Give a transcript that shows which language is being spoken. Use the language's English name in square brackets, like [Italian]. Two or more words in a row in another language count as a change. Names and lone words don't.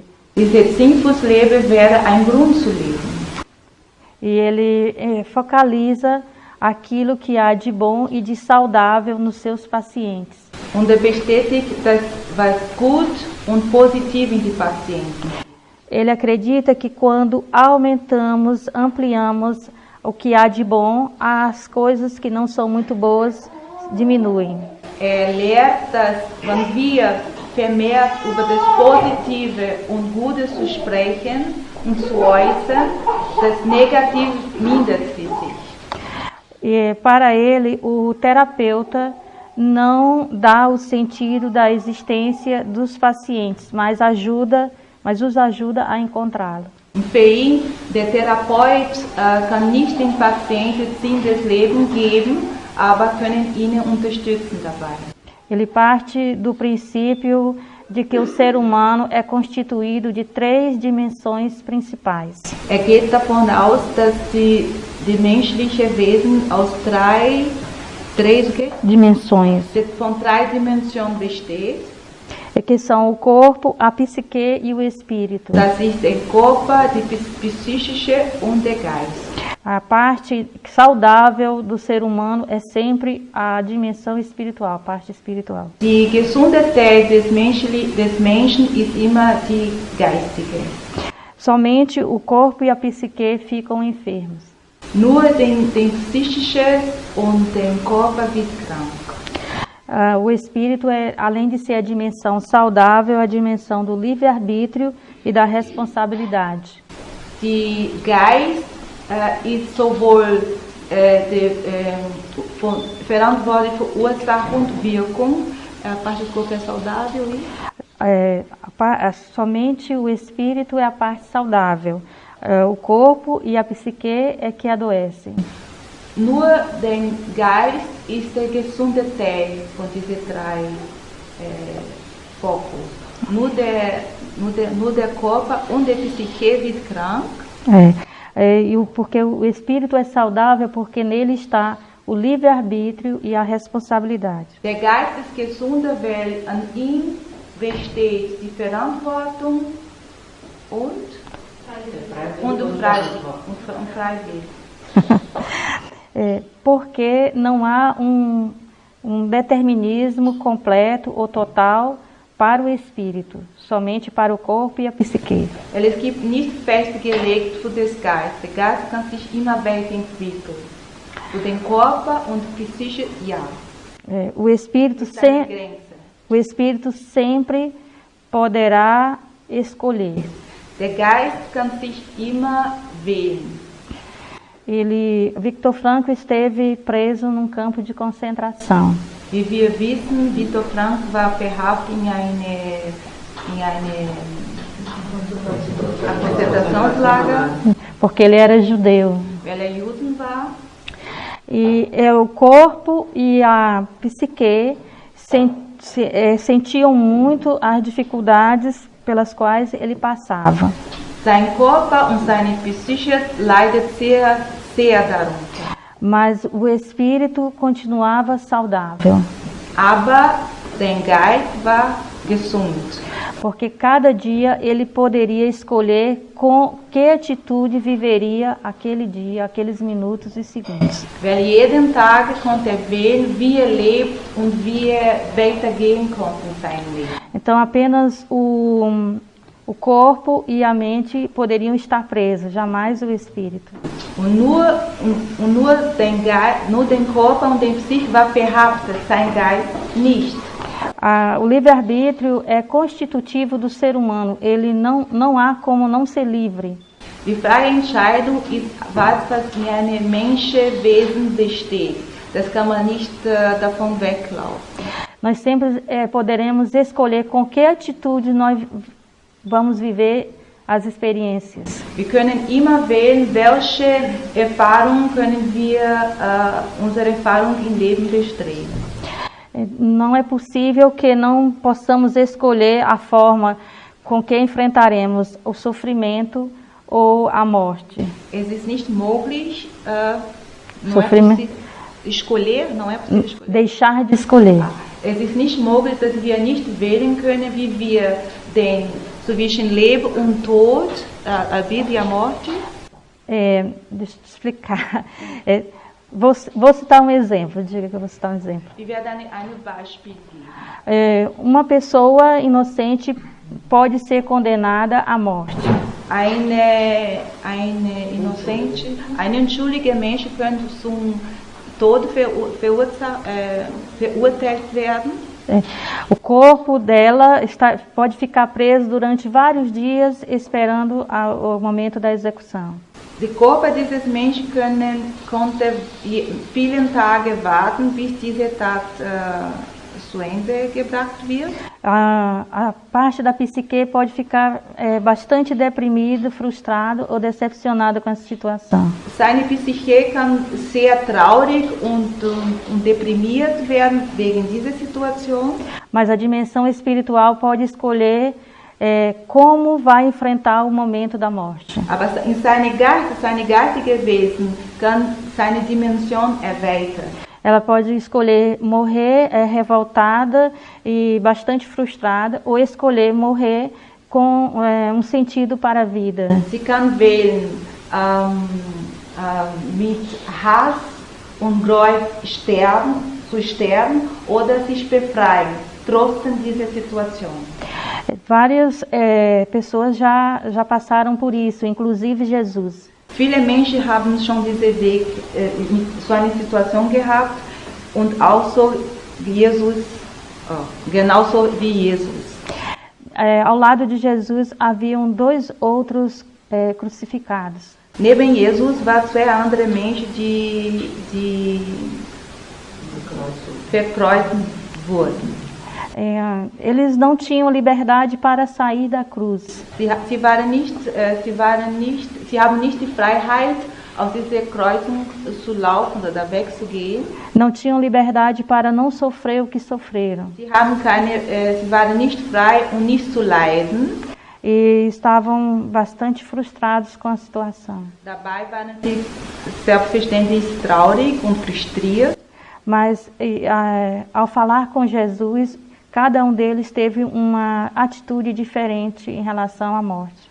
[German] Dieser Sinn fürs Leben wäre ein Grund zu leben. [Portuguese] E ele focaliza aquilo que há de bom e de saudável nos seus pacientes. [German] Und bestätigt das, was gut und positiv in die Patienten. [Portuguese] Ele acredita que quando aumentamos, ampliamos o que há de bom, as coisas que não são muito boas diminuem. [German] Lehrt, dass wenn wir vermehrt über das Positive und Gute zu sprechen und zu äußern, das Negative mindert sich. [Portuguese] E para ele, o terapeuta não dá o sentido da existência dos pacientes, mas os ajuda a encontrá-lo. [German] Für ihn, der Therapeut kann nicht den Patienten Sinn des Lebens geben, aber können ihn unterstützen dabei. [Portuguese] Ele parte do princípio de que o ser humano é constituído de 3 dimensões principais. [German] Geht davon aus, dass die menschliche Wesen aus [Portuguese] dimensões. [German] Von 3 Dimensionen besteht. [Portuguese] Que são o corpo, a psique e o espírito. [German] Das ist der Körper, die psychische und der Geist. [Portuguese] A parte saudável do ser humano é sempre a dimensão espiritual, a parte espiritual. [German] Die Gesundheit des Menschen ist immer die geistige. [Portuguese] Somente o corpo e a psique ficam enfermos. [German] Nur den psychisches und den Körper wird krank. [Portuguese] O espírito é, além de ser a dimensão saudável, a dimensão do livre-arbítrio e da responsabilidade. [German] Die Geist ist sowohl verantwortlich für Ursache und Wirkung, [Portuguese] a parte do corpo é saudável e... somente o espírito é a parte saudável, o corpo e a psique é que adoecem. [German] Nur der Geist ist der gesunde Teil von diesen drei Fokus. Nur der Körper und der Psyche wird krank. [Portuguese] Porque o espírito é saudável porque nele está o livre-arbítrio e a responsabilidade. [German] Der Geist ist gesunder, weil an ihm besteht die Verantwortung und Freiwillig. [Portuguese] Porque não há um determinismo completo ou total para o espírito, somente para o corpo e a psique. [German] Es gibt nicht festgelegt für das Geist. Der Geist kann sich immer weiterentwickeln. Für den Körper und Psyche, ja. [Portuguese] O espírito sempre poderá escolher. [German] Der Geist kann sich immer wählen. [Portuguese] Victor Frankl esteve preso num campo de concentração. [German] Wie wir wissen, Viktor Frankl war verhaftet in eine Konzentrationslager. [Portuguese] Porque ele era judeu. [German] Weil Juden war. [Portuguese] E o corpo e a psique sentiam muito as dificuldades pelas quais ele passava. [German] Sein Körper und seine Psyche leidet sehr darunter. [Portuguese] Mas o espírito continuava saudável. [German] Aber sein Geist war gesund. [Portuguese] Porque cada dia ele poderia escolher com que atitude viveria aquele dia, aqueles minutos e segundos. [German] Weil jeden Tag konnte wählen, wie lebt und wie weitergehen konnte in seinem Leben. [Portuguese] Então apenas o corpo e a mente poderiam estar presos, jamais o espírito. [German] Und nur den Körper und den Psyche war verhaftet, sein Geist nicht. [Portuguese] O livre-arbítrio é constitutivo do ser humano, ele não há como não ser livre. [German] Die freie Entscheidung ist was in einem Menschenwesen besteht. Das kann man nicht davon weglaufen. [Portuguese] Nós sempre poderemos escolher com que atitude nós vamos viver as experiências. [German] Wir können immer wählen, welche Erfahrung können wir unsere Erfahrung im Leben bestreben. [Portuguese] Não é possível que não possamos escolher a forma com que enfrentaremos o sofrimento ou a morte. [German] Es ist nicht möglich, [Portuguese] escolher, não é possível escolher. Deixar de escolher. [German] Es ist nicht möglich, dass wir nicht wählen können, wie wir zwischen Leben und Tod, [Portuguese] a vida e a morte. Deixa eu te explicar. Vou citar um exemplo. Diga que eu vou citar um exemplo. Uma pessoa inocente pode ser condenada à morte. [German] Eine unschuldige Mensch könnte zum Tod verurteilt werden. [Portuguese] O corpo dela pode ficar preso durante vários dias esperando o momento da execução. [German] Der Körper dieses Menschen konnte vielen Tage warten, bis diese Tat zu Ende gebracht wird. [Portuguese] A parte da psique pode ficar bastante deprimido, frustrado ou decepcionado com essa situação. [German] Seine Psyche kann sehr traurig und deprimiert werden wegen dieser Situation. [Portuguese] Mas a dimensão espiritual pode escolher como vai enfrentar o momento da morte. [German] Aber in seine geistige Wesen kann seine Dimension erweitern. [Portuguese] Ela pode escolher morrer revoltada e bastante frustrada, ou escolher morrer com um sentido para a vida. [German] Sie kann wählen mit Hass und Groll zu sterben oder sich befreien, trotzdem dieser Situation. [Portuguese] Várias pessoas já passaram por isso, inclusive Jesus. [German] Viele Menschen haben schon diesen Weg, so eine Situation gehabt und auch so wie Jesus, genauso wie Jesus. [Portuguese] Ao lado de Jesus haviam dois outros crucificados. [German] Neben Jesus waren zwei andere Menschen, die verkreuzt wurden. [Portuguese] Eles não tinham liberdade para sair da cruz. [German] Sie haben nicht die Freiheit, aus dieser Kreuzung zu laufen oder wegzugehen. [Portuguese] Não tinham liberdade para não sofrer o que sofreram. [German] Sie waren nicht frei, um nicht zu leiden. [Portuguese] E estavam bastante frustrados com a situação. [German] Dabei waren sie selbstverständlich traurig und frustriert. [Portuguese] Mas ao falar com Jesus, cada um deles teve uma atitude diferente em relação à morte.